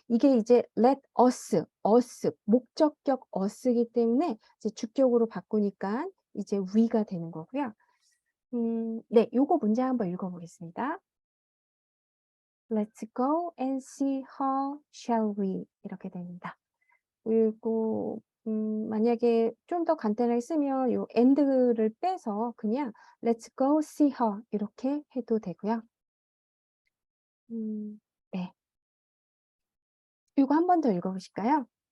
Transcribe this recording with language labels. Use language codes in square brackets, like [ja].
[ko] 이게 이제 let us 목적격 us이기 때문에 이제 주격으로 바꾸니까 이제 we가 되는 거고요. 네. 요거 문장 한번 읽어 보겠습니다. [en] "Let's go and see her, shall we?" [ko] 이렇게 됩니다. 그리고 만약에 좀 더 간단하게 쓰면 요 and를 빼서 그냥 [en] "Let's go see her." [ko] 이렇게 해도 되고요. 네. 요거 한 번 더 읽어 보실까요?